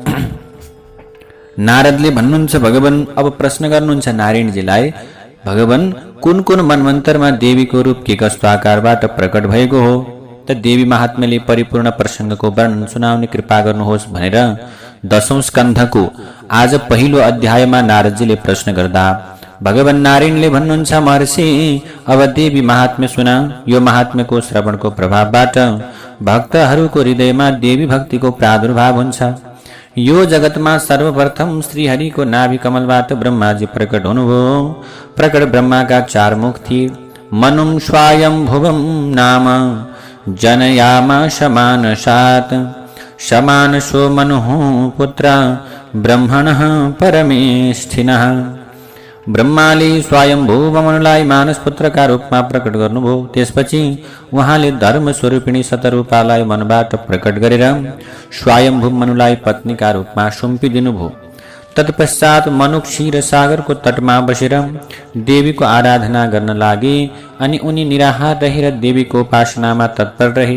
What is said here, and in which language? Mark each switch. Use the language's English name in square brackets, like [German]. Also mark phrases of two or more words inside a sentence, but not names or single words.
[Nepali] नारदले भन्नुहुन्छ, भगवान अब प्रश्न गर्नुहुन्छ नारायणजीलाई, भगवान कुन कुन मन्वन्तरमा देवीको रूप के कस्तो आकारबाट प्रकट भएको हो त देवी महात्म्यले परिपूर्ण प्रसङ्गको वर्णन सुनाउने कृपा गर्नुहोस् भनेर 10औं स्कन्धको आज पहिलो अध्यायमा नारदजीले प्रश्न गर्दा भगवान नारायणले भन्नुहुन्छ, महर्षि अब देवी महात्म्य सुना। यो महात्म्यको श्रवणको प्रभावबाट भक्तहरूको हृदयमा देवी भक्तिको प्रादुर्भाव हुन्छ। यो जगतमा सर्वप्रथम श्रीहरिको नाभि कमलबाट ब्रह्माजी प्रकट हुनुभयो। प्रकट ब्रह्माका 4 मुख थिए। [Sanskrit] मनुं स्वायम्भुवं नाम जनयामास मानसात्, समानसो मनुः पुत्र ब्रह्मणः परमेष्ठिनः। [Nepali] ब्रह्माले स्वयम्भुव मनुलाई मानस पुत्रका रूपमा प्रकट गर्नुभयो। त्यसपछि उहाँले धर्म स्वरूपिणी शतरूपालाई मनबाट प्रकट गरेर स्वयम्भुव मनुलाई पत्नीका रूपमा सुम्पिदिनुभयो। तत्पश्चात मनु क्षीर सागरको तटमा बसेर देवीको आराधना गर्न लागे अनि उनी निराहार रहेर देवीको उपासनामा तत्पर रहे।